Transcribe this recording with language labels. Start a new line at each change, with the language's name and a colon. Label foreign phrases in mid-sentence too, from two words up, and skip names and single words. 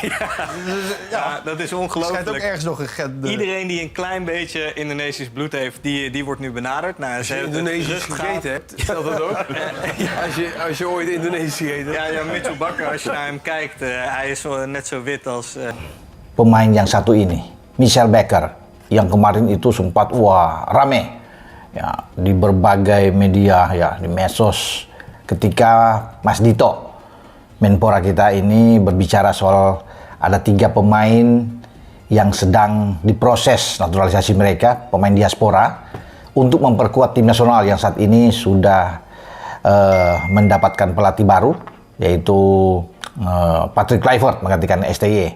Dutch: Ja, dat is ongelooflijk. Schijnt ook ergens nog een Iedereen die een klein beetje Indonesisch bloed heeft, die wordt nu benaderd. Nou, als je Indonesisch gegeten hebt, stelt dat ook? Als je ooit Indonesisch gegeten hebt. Ja, Mitchell Bakker, als je naar hem kijkt, hij is net zo wit als...
Indonesian: Pemain yang satu ini, Mitchell Bakker, yang kemarin itu sempat rame ya di berbagai media ya, di medsos, ketika Mas Dito Menpora kita ini berbicara soal ada 3 pemain yang sedang diproses naturalisasi mereka, pemain diaspora, untuk memperkuat tim nasional yang saat ini sudah mendapatkan pelatih baru, yaitu Patrick Kluivert menggantikan STY.